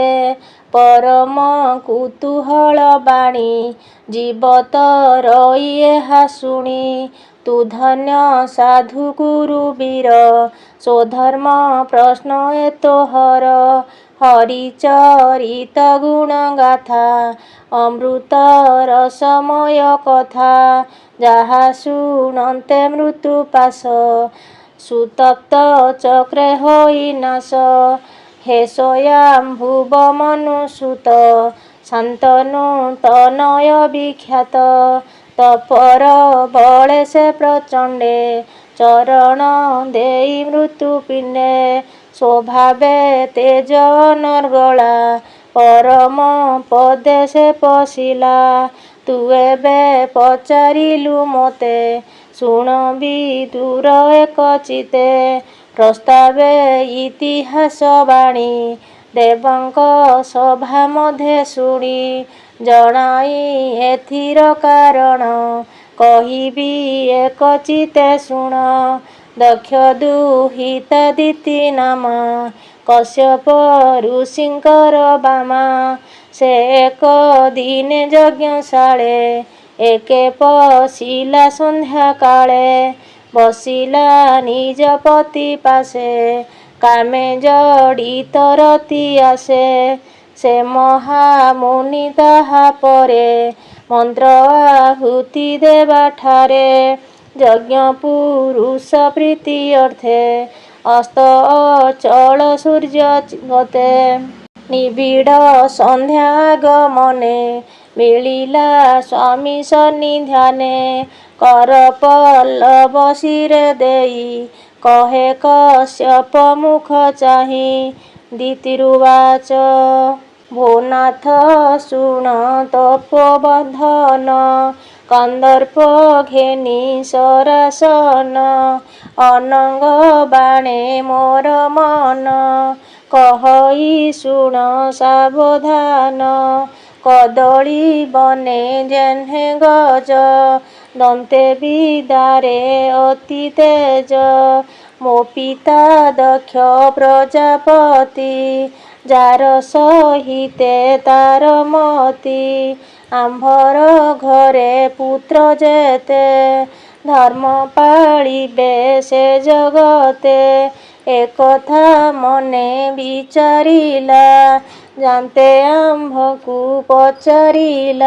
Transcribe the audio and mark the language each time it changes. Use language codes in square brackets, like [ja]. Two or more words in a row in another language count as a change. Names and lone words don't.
[or] ପରମ କୁତୂହଳ ବାଣୀ ଜୀବତ ରଈ ଏହା ଶୁଣି। ତୁ ଧନ୍ୟ ସାଧୁ ଗୁରୁ ବୀର ସ୍ୱଧର୍ମ ପ୍ରଶ୍ନ ଏ ତୋହର। ହରିଚରିତ ଗୁଣ ଗାଥା ଅମୃତ ରସମୟ କଥା। ଯାହା ଶୁଣନ୍ତେ ମୃତ୍ୟୁ ପାଶ ସୁତପ୍ତ ଚକ୍ରେ ହୋଇ ନାଶ। ହେ ସ୍ୱୟଂ ଭୁବ ମନୁସୁତ ଶାନ୍ତନୁ ତନୟ ବିଖ୍ୟାତ। ତପର ବଳେ ସେ ପ୍ରଚଣ୍ଡେ ଚରଣ ଦେଇ ମୃତ୍ୟୁ ପିଣ୍ଡେ। ସ୍ୱଭାବେ ତେଜ ଅନର୍ଗଳା ପରମ ପଦେ ସେ ପଶିଲା। ତୁ ଏବେ ପଚାରିଲୁ ମତେ ଶୁଣ ବିଦୁର ଏକ ଚିତେ। ପ୍ରସ୍ତାବେ ଇତିହାସ ବାଣୀ ଦେବଙ୍କ ସଭା ମଧ୍ୟେ ଶୁଣି। ଜଣାଇ ଏଥିର କାରଣ କହିବି ଏକ ଚିତେ ଶୁଣ। ଦକ୍ଷ ଦୁହିତାଦିତି ନାମ କଶ୍ୟପ ଋଷିଙ୍କର ବାମା। ସେ ଏକ ଦିନେ ଯଜ୍ଞଶାଳେ ଏକେ ପଶିଲା ସନ୍ଧ୍ୟା କାଳେ। ବସିଲା ନିଜ ପତି ପାଶେ କାମେ ଜଡ଼ିତ ରତି ଆଶେ। ସେ ମହାମୁନି ତାହା ପରେ ମନ୍ତ୍ର ଆହୁତି ଦେବା ଠାରେ। ଯଜ୍ଞ ପୁରୁଷ ପ୍ରୀତି ଅର୍ଥେ ଅସ୍ତ ଅଚଳ ସୂର୍ଯ୍ୟ ଗତେ। ନିବିଡ଼ ସନ୍ଧ୍ୟା ଗମନେ ମିଳିଲା ସ୍ୱାମୀ ସନ୍ନିଧାନେ। କର ପଲ୍ଲବ ଶିରେ ଦେଇ କହେ କଶ୍ୟପ ମୁଖ ଚାହିଁ। [sa] दितिरुवाच। [or] ଭୋନାଥ ଶୁଣ ତପୋବନ୍ଧନ କନ୍ଦର୍ପ ଘେନି ଶରାସନ। ଅନଙ୍ଗ ବାଣେ ମୋର ମନ କହଇ ଶୁଣ ସାବଧାନ। କଦଳୀ ବନେ ଯେହ୍ନେ ଗଜ ଦନ୍ତେ ବିଦାରେ ଅତି ତେଜ। ମୋ ପିତା ଦକ୍ଷ ପ୍ରଜାପତି ଯାର ସହିତେ ତାର ମତି। ଆମ୍ଭର ଘରେ ପୁତ୍ର ଯେତେ ଧର୍ମ ପାଳିବେ ସେ ଜଗତେ। ଏକଥା ମନେ ବିଚାରିଲା ଜାଣନ୍ତେ ଆମ୍ଭକୁ ପଚାରିଲା।